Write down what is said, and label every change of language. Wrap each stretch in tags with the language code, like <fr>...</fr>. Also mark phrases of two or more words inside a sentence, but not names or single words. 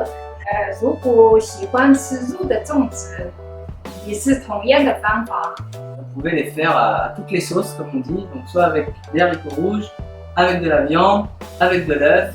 <zh>如果喜欢吃肉的粽子，也是同样的方法。</zh> <fr>Vous pouvez les faire à toutes les sauces, comme on dit, donc soit avec des haricots rouges, avec de la viande, avec de l'œuf.</fr>